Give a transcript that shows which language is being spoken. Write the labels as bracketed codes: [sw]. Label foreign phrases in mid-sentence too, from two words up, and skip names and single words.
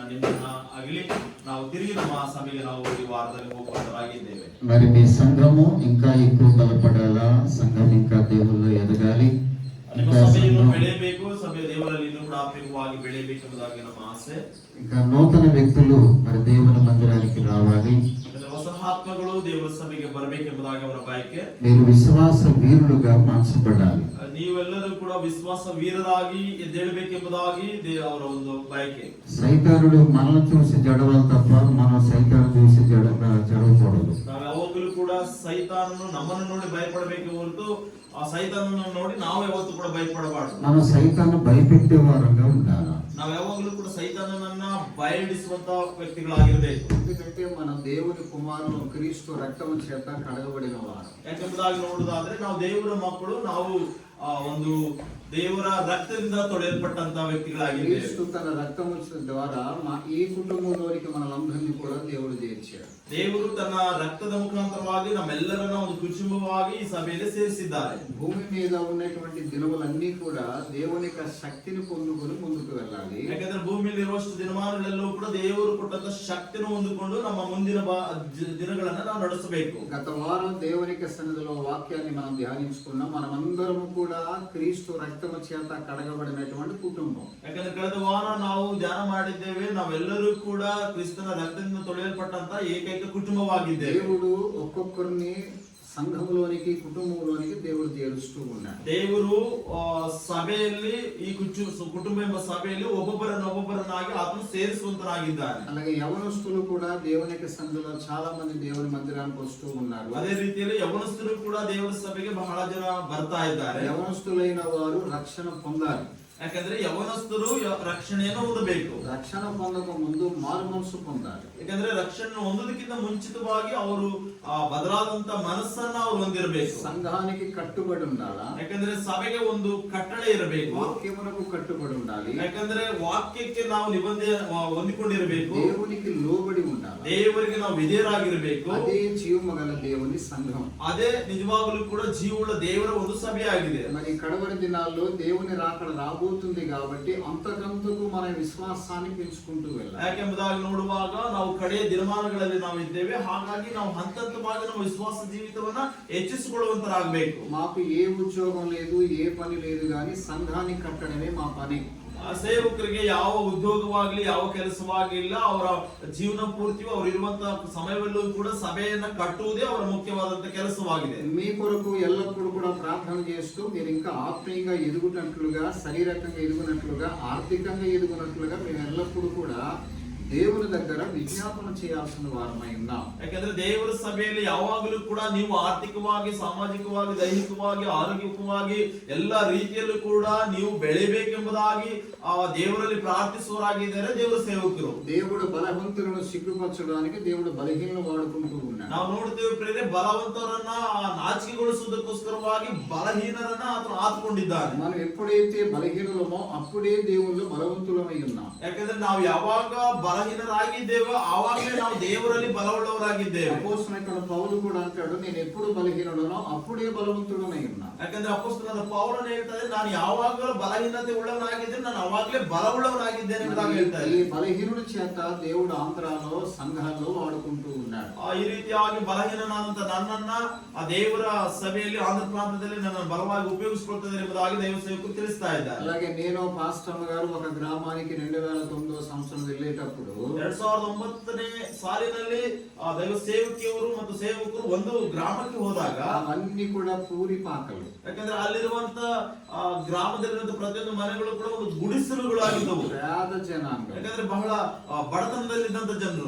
[kn] ನಿಮ್ಮನ್ನ ಆಗಲಿ ನಾವು ತಿರುಗಿ ನಮ್ಮ ಸಭೆಗೆ ನಾವು ಈ ವಾರದಲ್ಲಿ ಹೋಗುವಂತರಾಗಿದ್ದೇವೆ. [te] మరి మీ సంఘము ఇంకా ఎక్కువ బలపడాలా, సంఘం ఇంకా దేవుళ్ళు ఎదగాలి, [kn] ನಿಮ್ಮ ಸಭೆಯನ್ನು ಬೆಳೆಯಬೇಕು, ಸಭೆ ದೇವರಲ್ಲಿ ಇನ್ನೂ ಕೂಡ ಆತ್ಮಿಕವಾಗಿ ಬೆಳೆಯಬೇಕೆಂಬುದಾಗಿ ನಮ್ಮ ಆಸೆ. [te] ఇంకా నూతన వ్యక్తులు మరి దేవుని మందిరానికి రావాలి, [kn] ಹೊಸ ಆತ್ಮಗಳು ದೇವರ ಸಭೆಗೆ ಬರಬೇಕೆಂಬುದಾಗಿ ಅವರ ಬಯಕೆ. [te] మీరు విశ్వాస వీరులుగా మార్చబడాలి, [kn] ನೀವೆಲ್ಲರೂ ಕೂಡ ವಿಶ್ವಾಸ ವೀರರಾಗಿ ಎದ್ದೇಳಬೇಕೆಂಬುದಾಗಿ ಅವರ ಒಂದು ಬಯಕೆ. [te] సైతానుడు మనల్ని చూసి జడవాలి తప్ప మనం సైతాను చూసి జడవకూడదు. [kn] ನಾವು ಯಾವಾಗಲೂ ಕೂಡ ಸೈತಾನನು ನಮ್ಮನ್ನು ನೋಡಿ ಭಯಪಡಬೇಕೆ ಹೊರತು ಆ ಸೈತಾನನ್ನು ನೋಡಿ ನಾವು ಯಾವತ್ತೂ ಕೂಡ ಭಯಪಡಬಾರದು. [te] మనం సైతాన్ని భయపెట్టే వారంగా ఉండాలి. [kn] ನಾವು ಯಾವಾಗಲೂ ಕೂಡ ಸೈತಾನನನ್ನ ಭಯಡಿಸುವಂತ ವ್ಯಕ್ತಿಗಳಾಗಿರಬೇಕು. [te] ఎందుకంటే మన దేవుని కుమారుడు క్రీస్తు రక్తము చేత కడగబడిన వారు. [kn] ಯಾಕೆಂಬುದಾಗಿ ನೋಡುವುದಾದ್ರೆ ನಾವು ದೇವರ ಮಕ್ಕಳು, ನಾವು ಒಂದು ದೇವರ ರಕ್ತದಿಂದ ತೊಳೆಯಲ್ಪಟ್ಟಂತ ವ್ಯಕ್ತಿಗಳಾಗಿದ್ದೇವೆ. [te] క్రీస్తు తన రక్తము ద్వారా ఈ కుటుంబంలోనికి మనలందరినీ కూడా దేవుడు చేర్చాడు. [kn] ದೇವರು ತನ್ನ ರಕ್ತದ ಮುಖಾಂತರವಾಗಿ ನಮ್ಮೆಲ್ಲರನ್ನ ಒಂದು ಕುಟುಂಬವಾಗಿ ಈ ಸಭೆಯಲ್ಲಿ ಸೇರಿಸಿದ್ದಾರೆ. [te] భూమి మీద ఉన్నటువంటి దినములన్నీ కూడా దేవుని యొక్క శక్తిని పొందుకొని ముందుకు వెళ్ళాలి. [kn] ಯಾಕಂದ್ರೆ ಭೂಮಿಯಲ್ಲಿ ಇರುವಷ್ಟು ದಿನಮಾನಗಳೆಲ್ಲವೂ ಕೂಡ ದೇವರು ಕೊಟ್ಟಂತ ಶಕ್ತಿಯನ್ನು ಹೊಂದಿಕೊಂಡು ನಮ್ಮ ಮುಂದಿನ ದಿನಗಳನ್ನ ನಾವು ನಡೆಸಬೇಕು. [te] గత వారం దేవుని యొక్క సన్నిధిలో వాక్యాన్ని మనం ధ్యానించుకున్నాం. మనమందరము కూడా క్రీస్తు రక్తము చేత కడగబడినటువంటి కుటుంబం. [kn] ಯಾಕಂದ್ರೆ ಕಳೆದ ವಾರ ನಾವು ಧ್ಯಾನ ಮಾಡಿದ್ದೇವೆ, ನಾವೆಲ್ಲರೂ ಕೂಡ ಕ್ರಿಸ್ತನ ರಕ್ತದಿಂದ ತೊಳೆಯಲ್ಪಟ್ಟಂತ ಏಕೈಕ ಕುಟುಂಬವಾಗಿದ್ದೇವೆ. [te] దేవుడు ఒక్కొక్కరిని సంఘములోనికి కుటుంబంలోనికి దేవుడు చేరుస్తూ ఉన్నాడు. [kn] ದೇವರು ಸಭೆಯಲ್ಲಿ ಈ ಕುಟುಂಬ ಎಂಬ ಸಭೆಯಲ್ಲಿ ಒಬ್ಬೊಬ್ಬರನ್ನಾಗಿ ಆತನು ಸೇರಿಸುವಂತನಾಗಿದ್ದಾನೆ. [te] అలాగే యవనస్తులు కూడా దేవుని యొక్క సన్నిధిలో చాలా మంది దేవుని మందిరానికి వస్తూ ఉన్నారు. [kn] ಅದೇ ರೀತಿಯಲ್ಲಿ ಯೌವನಸ್ಥರು ಕೂಡ ದೇವರ ಸಭೆಗೆ ಬಹಳ ಜನ ಬರ್ತಾ ಇದ್ದಾರೆ. [te] యవనస్తులైన వారు రక్షణ పొందాలి. [kn] ಯಾಕಂದ್ರೆ ಯೌವನಸ್ಥರು ರಕ್ಷಣೆಯನ್ನು ಹೊಂದಬೇಕು. [te] రక్షణ పొందక ముందు మారు మనసు పొందాలి. [kn] ಯಾಕಂದ್ರೆ ರಕ್ಷಣೆ ಹೊಂದೋದಕ್ಕಿಂತ ಮುಂಚಿತವಾಗಿ ಅವರು ಬದಲಾದಂತ ಮನಸ್ಸನ್ನ ಅವರು ಹೊಂದಿರಬೇಕು. [te] సంఘానికి కట్టుబడి ఉండాలా. [kn] ಯಾಕಂದ್ರೆ ಸಭೆಗೆ ಒಂದು ಕಟ್ಟಳೆ ಇರಬೇಕು. [te] వాక్యమునకు కట్టుబడి ఉండాలి. [kn] ಯಾಕಂದ್ರೆ ವಾಕ್ಯಕ್ಕೆ ನಾವು ನಿಬಂಧನೆ ಹೊಂದಿಕೊಂಡಿರಬೇಕು. [te] దేవునికి లోబడి ఉండాలి. [kn] ದೇವರಿಗೆ ನಾವು ವಿಧೇಯರಾಗಿರಬೇಕು. [te] అదే జీవము గల దేవుని సంఘం. [kn] ಅದೇ ನಿಜವಾಗಲೂ ಕೂಡ ಜೀವವುಳ್ಳ ದೇವರ ಒಂದು ಸಭೆಯಾಗಿದೆ. [te] మరి కడవరి దినాల్లో దేవుని రాకడ రాబోతుంది కాబట్టి అంతకంతకు మన విశ్వాసాన్ని పెంచుకుంటూ వెళ్ళాలి. [kn] ಯಾಕೆಂಬುದಾಗಿ ನೋಡುವಾಗ ನಾವು ಕಡೆಯ ದಿನಮಾನಗಳಲ್ಲಿ ನಾವು ಇದ್ದೇವೆ. ಹಾಗಾಗಿ ನಾವು ಹಂತವಾಗಿ ನಮ್ಮ ವಿಶ್ವಾಸ ಜೀವಿತವನ್ನ ಹೆಚ್ಚಿಸಿಕೊಳ್ಳುವಂತರಾಗಬೇಕು. [te] మాకు ఏ ఉద్యోగం లేదు, ఏ పని లేదు, కానీ సంఘాన్ని కట్టడమే మా పని. [kn] ಸೇವಕರಿಗೆ ಯಾವ ಉದ್ಯೋಗವಾಗ್ಲಿ ಯಾವ ಕೆಲಸವಾಗಿಲ್ಲ, ಅವರ ಜೀವನ ಪೂರ್ತಿಯೂ ಅವರು ಇರುವಂತಹ ಸಮಯದಲ್ಲೂ ಕೂಡ ಸಭೆಯನ್ನ ಕಟ್ಟುವುದೇ ಅವರ ಮುಖ್ಯವಾದಂತಹ ಕೆಲಸವಾಗಿದೆ. [te] మీ కొరకు ఎల్లప్పుడూ కూడా ప్రార్థన చేస్తూ మీరు ఇంకా ఆత్మీయంగా ఎదుగునట్లుగా, శరీరకంగా ఎదుగునట్లుగా, ఆర్థికంగా ఎదుగునట్లుగా మేము ఎల్లప్పుడూ కూడా దేవుని దగ్గర విజ్ఞాపన చేయాల్సిన వారమై ఉన్నాం. [kn] ಯಾಕಂದ್ರೆ ದೇವರ ಸಭೆಯಲ್ಲಿ ಯಾವಾಗಲೂ ಕೂಡ ನೀವು ಆರ್ಥಿಕವಾಗಿ, ಸಾಮಾಜಿಕವಾಗಿ, ದೈಹಿಕವಾಗಿ, ಆರೋಗ್ಯಕವಾಗಿ ಎಲ್ಲ ರೀತಿಯಲ್ಲೂ ಕೂಡ ನೀವು ಬೆಳೆಯಬೇಕೆಂಬುದಾಗಿ ಆ ದೇವರಲ್ಲಿ ಪ್ರಾರ್ಥಿಸುವರಾಗಿದ್ದಾರೆ ದೇವರ ಸೇವಕರು. [te] దేవుడు బలవంతులను సిగ్గుపరచడానికి దేవుడు బలహీనలను వాడుకుంటూ ఉన్నాడు. [kn] ನಾವು ನೋಡ್ತೇವೆ ಪ್ರೇರೆ, ಬಲವಂತರನ್ನ ನಾಚಿಕೆಗೊಳಿಸುವುದಕ್ಕೋಸ್ಕರವಾಗಿ ಬಲಹೀನರನ್ನ ಆತನು ಆತ್ಕೊಂಡಿದ್ದಾನೆ. [te] మనం ఎప్పుడైతే బలహీనులమో అప్పుడే దేవుళ్ళు బలవంతులమై ఉన్నాం. [kn] ಯಾಕಂದ್ರೆ ನಾವು ಯಾವಾಗ ಬಲಹೀನರಾಗಿದ್ದೇವೆ ಆವಾಗಲೇ ನಾವು ದೇವರಲ್ಲಿ ಬಲವುಳ್ಳವರಾಗಿದ್ದೇವೆ. [te] అపోస్తలుడైన పౌలు కూడా అంటాడు, నేను ఎప్పుడు బలహీనుడనో అప్పుడే బలవంతుడనై ఉన్నా. [kn] ಯಾಕಂದ್ರೆ ಅಪೊಸ್ತಲನಾದ ಪೌಲನು ಹೇಳ್ತಾರೆ, ನಾನು ಯಾವಾಗಲೂ ಬಲಹೀನತೆ ಉಳ್ಳವನಾಗಿದ್ದೇನೆ, ನಾನು ಅವಾಗಲೇ ಬಲವುಳ್ಳವನಾಗಿದ್ದೇನೆ ಎಂಬುದಾಗಿ ಹೇಳ್ತಾರೆ. [te] ఈ బలహీనుడి చేత దేవుడు ఆంధ్రాలో సంఘాల్లో వాడుకుంటూ ఉన్నాడు. [kn] ಈ ರೀತಿಯಾಗಿ ಬಲಹೀನನಾದಂತ ನನ್ನನ್ನ ಆ ದೇವರ ಸಭೆಯಲ್ಲಿ ಆಂಧ್ರ ಪ್ರಾಂತದಲ್ಲಿ ನನ್ನನ್ನು ಬಲವಾಗಿ ಉಪಯೋಗಿಸಿಕೊಳ್ತದೆ ಎಂಬುದಾಗಿ ದೈವ ಸೇವಕರು ತಿಳಿಸ್ತಾ ಇದ್ದಾರೆ. [te] అలాగే నేను పాస్టర్ గారు ఒక గ్రామానికి 2009 సంవత్సరం వెళ్ళేటప్పుడు [kn] 2009ನೇ ಸಾಲಿನಲ್ಲಿ ದೈವ ಸೇವಕಿಯವರು ಮತ್ತು ಸೇವಕರು ಒಂದು ಗ್ರಾಮಕ್ಕೆ ಹೋದಾಗ [te] అవన్నీ కూడా పూరి పాకలు. [kn] ಯಾಕಂದ್ರೆ ಅಲ್ಲಿರುವಂತ ಗ್ರಾಮದಲ್ಲಿರುವಂತ ಪ್ರತಿಯೊಂದು ಮನೆಗಳು ಕೂಡ ಒಂದು ಗುಡಿಸಲುಗಳಾಗಿದ್ದವು. [te] పేద జనాంగం. [kn] ಯಾಕಂದ್ರೆ ಬಹಳ ಬಡತನದಲ್ಲಿದ್ದಂತ ಜನರು